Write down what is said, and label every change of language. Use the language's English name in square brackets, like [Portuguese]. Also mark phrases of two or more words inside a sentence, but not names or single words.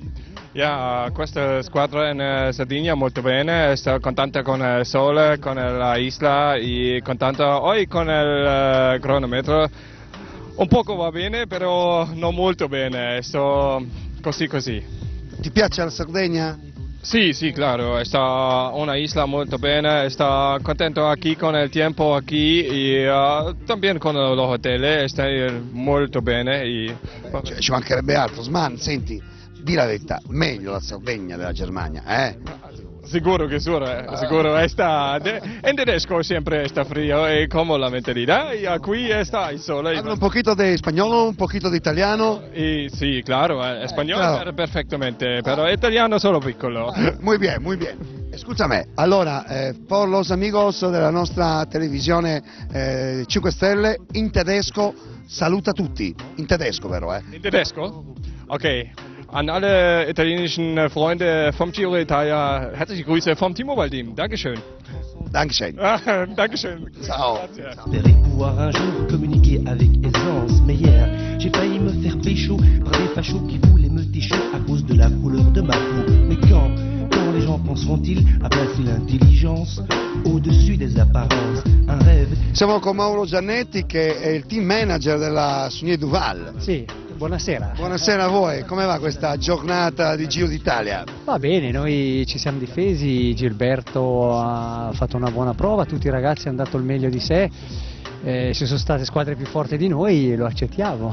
[Italian] Ja, questa squadra in Sardegna molto bene, sto contenta con il sole, con la isla e contenta oggi con il cronometro. Un poco va bene, però non molto bene, sto così. Ti piace la Sardegna? [Spanish] Sí, claro, está una isla muy buena, está contento aquí con el tiempo aquí y también con los hoteles, está muy bene. [Italian] Ci mancherebbe altro. Sman, senti, di la verità, meglio la Sardegna della Germania, eh? [Spanish] Seguro que seguro está, en tedesco siempre está frío y como la mentalidad y aquí está el sol. Habla un poquito de español, un poquito de italiano. Y sí, claro, español claro. Perfectamente, pero italiano solo piccolo. Muy bien, muy bien. Escúchame, [Italian] allora, [Spanish] por los amigos [Italian] della nostra televisione 5 Stelle, in tedesco, saluta tutti, in tedesco vero? In tedesco? Ok. [German] An alle italienischen Freunde vom Giro d'Italia, herzliche Grüße vom T-Mobile-Team. Dankeschön. Dankeschön. Dankeschön. [Italian] Ciao. [French] J'espérais pouvoir un jour communiquer avec aisance, mais hier j'ai failli me faire pécho par des fachos qui voulaient me ticher à cause de la couleur de ma peau. Mais quand les gens penseront-ils à placer l'intelligence au-dessus des apparences? Un rêve. [Italian] Siamo con Mauro Giannetti che è il team manager della Sogné Duval. Sì, buonasera. Buonasera a voi, come va questa giornata di Giro d'Italia? Va bene, noi ci siamo difesi, Gilberto ha fatto una buona prova, tutti i ragazzi hanno dato il meglio di sé, ci sono state squadre più forti di noi, lo accettiamo.